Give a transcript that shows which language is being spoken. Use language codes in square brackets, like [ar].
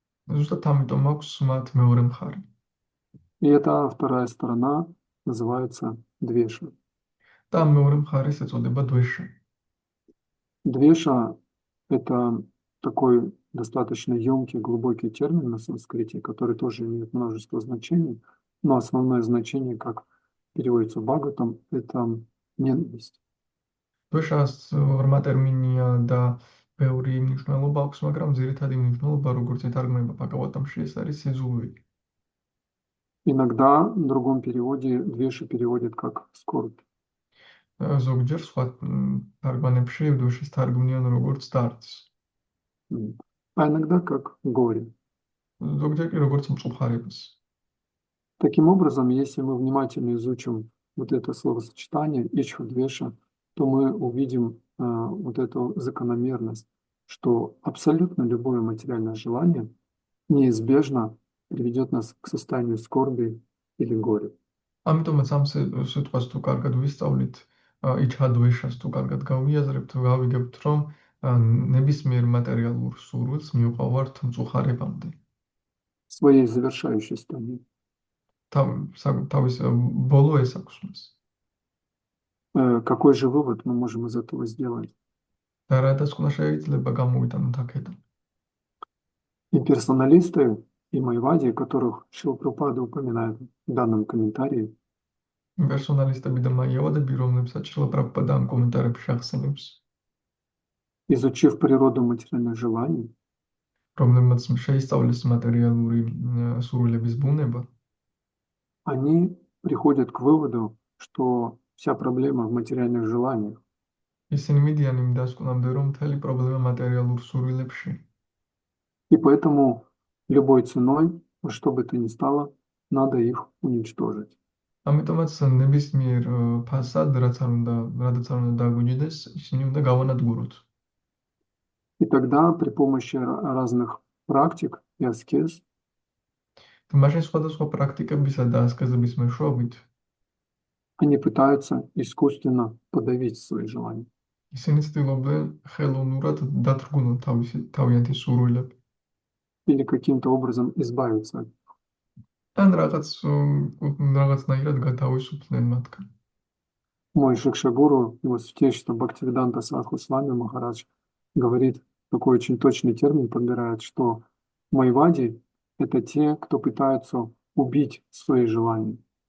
[ka] ზუსტად ამიტომ აქვს მათ მეორე მხარი. [ru] И эта вторая сторона называется двеша. [ka] და მეორე მხარეს ეწოდება დვეშა. [ru] Двеша – это такой достаточно емкий, глубокий термин на санскрите, который тоже имеет множество значений, но основное значение, как переводится Бхагаватам, это ненависть. [ka] დვეშას ღრმა ტერმინია და ბევრი მნიშვნელობა აქვს, მაგრამ ძირითადი მნიშვნელობა, როგორც ითარგმნება ბჰაგავატამში, ეს არის სიძულვი. [ru] Иногда в другом переводе двеша переводит как скорбь. [ka] ზოგჯერ სხვა თარგმანებში დვეშას თარგმნიან როგორც დარდს. [ru] А иногда как горе. [ka] ზოგჯერ კი როგორც მწუხარებას. [ru] Таким образом, если мы внимательно изучим вот это словосочетание ичха-двеша, то мы увидим вот эту закономерность, что абсолютно любое материальное желание неизбежно приведет нас к состоянию скорби или горя. [ka] ამიტომაც ამ სიტყვას თუ კარგად ვისწავლით, იჩადვეშას თუ კარგად გავიაზრებთ, გავიგებთ, რომ ნებისმიერ მატერიალურ სურვილს მიუყვავართ მწუხარებამდე. [ru] В своей завершающей стадии. [ka] თავის ბოლო ეს აქვს მას. [ru] Какой же вывод мы можем из этого сделать? [ka] და რა დასკვნა შეიძლება გამოვიტანოთ აქედან? [ru] Имперсоналисты и майвади, которых Шрила Прабхупада упоминает в данном комментарии, [ka] იმპერსონალისტები და მაიავადები, რომლებსაც შრილა პრაბჰუპადა ამ კომენტარებში ახსენებს, [ru] изучив природу материальных желаний, [ka] რომლებმაც შეისწავლეს მატერიალური სურვილების ბუნება, [ru] они приходят к выводу, что вся проблема в материальных желаниях. [ka] ისინი მიდიან იმ დასკვნამდე, რომ მთელი პრობლემა მატერიალურ სურვილებში. [ru] И поэтому любой ценой, во что бы то ни стало, надо их уничтожить. [ka] ამიტომაც ნებისმიერ ფასად, რადაც არ უნდა დაგვიჯდეს, ისინი უნდა გავანადგუროთ. [ru] И тогда при помощи разных практик и аскез [ka] მაშინ სხვადასხვა პრაქტიკებისა და ასკეზების მეშვეობით [ru] они пытаются искусственно подавить свои желания. [ka] ისინი ცდილობენ ხელოვნურად დათრგუნონ თავიანთი სურვილები. [ru] Или каким-то образом избавиться от них. [ka] ან რაღაცნაირად გათავისუფლდნენ მათგან. [ru] Мой Шикшагуру, его святейшество Бхактивиданта Садху Свами Махарадж, говорит, такой очень точный термин подбирает, что майвади – это те, кто пытаются убить свои желания.